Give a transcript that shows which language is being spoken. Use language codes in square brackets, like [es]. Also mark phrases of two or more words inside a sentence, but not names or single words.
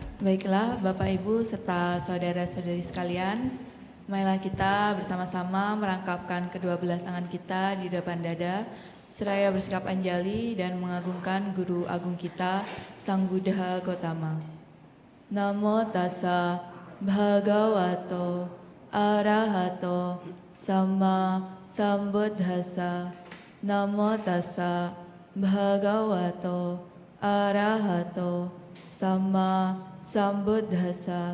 [id] Baiklah, Bapak, Ibu, serta saudara-saudari sekalian, marilah kita bersama-sama merangkapkan kedua belah tangan kita di depan dada, seraya bersikap anjali dan mengagungkan Guru Agung kita, Sang Buddha Gotama. [pi] Namo tassa bhagavato arahato sama sambuddhassa. Namo tassa bhagavato arahato sama sambuddhassa.